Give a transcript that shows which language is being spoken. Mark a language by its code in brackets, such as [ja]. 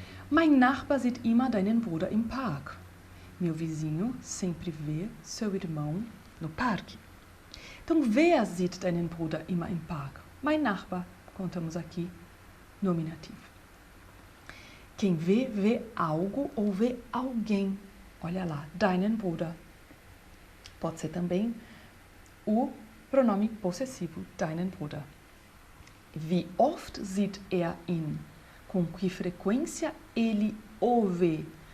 [de] Mein Nachbar sieht immer deinen Bruder im Park. [pt] Meu vizinho sempre vê seu irmão no parque. Então, [de] wer sieht deinen Bruder immer im Park? Mein Nachbar, [pt] contamos aqui, nominativo. Quem vê, vê algo ou vê alguém. Olha lá, [de] deinen Bruder. [pt] Pode ser também o pronome possessivo, [de] deinen Bruder. Wie oft sieht er ihn? [pt] Com que frequência ele o vê?